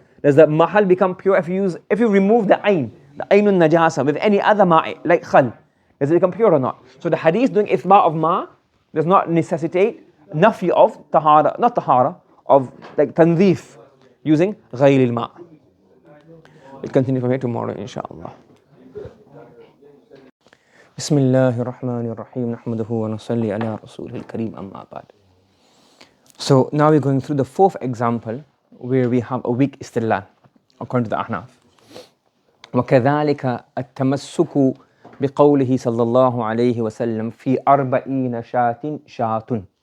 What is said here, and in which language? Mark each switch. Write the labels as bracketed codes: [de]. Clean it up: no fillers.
[en] Does the mahal become pure if you remove the aynun najasa with any other ma'i, like khal? Does it become pure or not? So the hadith doing ithba of ma does not necessitate nafi of tahara, not tahara, of like tanzif using ghayr al-ma. We'll continue from here tomorrow, inshallah. [ar] بسم الله الرحمن الرحيم نحمده ونصلي على رسوله الكريم أما بعد. [en] So now we're going through the fourth example where we have a weak istidlal according to the Ahnaf. [ar] وكذلك التمسك بقوله صلى الله عليه وسلم في 40 شاة.